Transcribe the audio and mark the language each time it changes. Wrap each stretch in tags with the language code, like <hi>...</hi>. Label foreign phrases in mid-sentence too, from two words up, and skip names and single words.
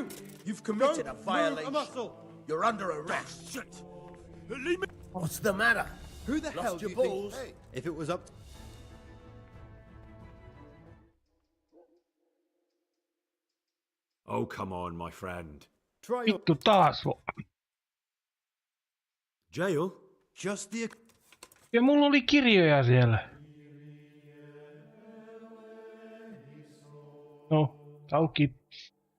<en>You've committed a violation. Move a muscle. You're under arrest. Shit! Leave me. What's the matter? Who the Lost hell do your you balls? think? Hey, if it was up to... Oh, come on, my friend. Try your...</en> <fi>Vittu taas.</fi> <en>Jail? Just the...</en> <fi>Ja mulla oli kirjoja siellä. No, auki.</fi>